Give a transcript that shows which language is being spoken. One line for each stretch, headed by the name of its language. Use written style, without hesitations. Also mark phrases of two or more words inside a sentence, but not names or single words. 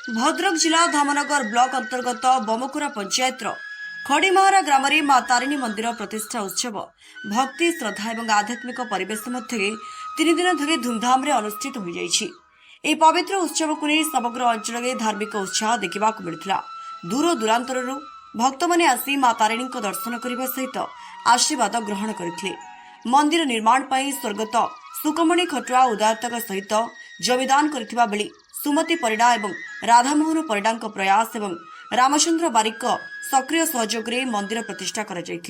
Odia: ଭଦ୍ରକ ଜିଲ୍ଲା ଧାମନଗର ବ୍ଲକ ଅନ୍ତର୍ଗତ ବମକୁରା ପଞ୍ଚାୟତ ଖଡ଼ିମହାରା ଗ୍ରାମ ରେ ମା ତାରିଣୀ ମନ୍ଦିର ପ୍ରତିଷ୍ଠା ଉତ୍ସବ ଭକ୍ତି ଶ୍ରଦ୍ଧା ଆଉ ଆଧ୍ୟାତ୍ମିକ ପରିବେଶ ମଧ୍ୟ 3 ଦିନ ଧରି ଧୁମଧାମ ଅନୁଷ୍ଠିତ ହୋ ଯାଇଛି। ଏହି ପବିତ୍ର ଉତ୍ସବକୁ ନେଇ ସମଗ୍ର ଅଞ୍ଚଳରେ ଧାର୍ମିକ ଉତ୍ସାହ ଦେଖିବାକୁ ମିଳିଥିଲା। ଦୂର ଦୂରାନ୍ତରରୁ ଭକ୍ତମାନେ ଆସି ମା ତାରିଣୀଙ୍କ ଦର୍ଶନ କରିବା ସହିତ ଆଶୀର୍ବାଦ ଗ୍ରହଣ କରିଥିଲେ। ମନ୍ଦିର ନିର୍ମାଣ ପାଇଁ ସ୍ୱର୍ଗତ ସୁକମଣି ଖଟୁଆ ଉଦାରତାଙ୍କ ସହିତ ଜମିଦାନ କରିଥିବା ବେଳେ ସୁମତି ପରିଡ଼ା ଏବଂ ରାଧାମୋହନ ପରିଡ଼ାଙ୍କ ପ୍ରୟାସ ଏବଂ ରାମଚନ୍ଦ୍ର ବାରିକଙ୍କ ସକ୍ରିୟ ସହଯୋଗରେ ମନ୍ଦିର ପ୍ରତିଷ୍ଠା କରାଯାଇଥିଲା।